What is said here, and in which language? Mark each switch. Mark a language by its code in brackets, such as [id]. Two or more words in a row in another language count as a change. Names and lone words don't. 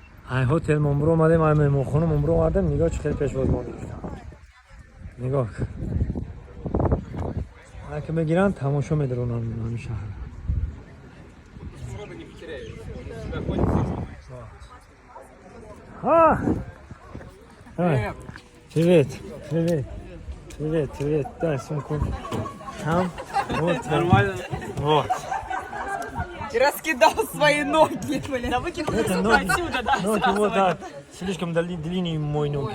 [tg] ای هتل ممبرو اومدیم ای مهمونخونه ممبرو اومدیم نگاه چه خیلی پیش باز ما میگیرن نگاه اگه بگیرن تماشا میدارن همیشه ها [ru] привет привет привет привет дай сумку там вот нормально вот И раскидал свои ноги, блин. Да выкинул отсюда, да. ноги вот да слишком длинные мои ноги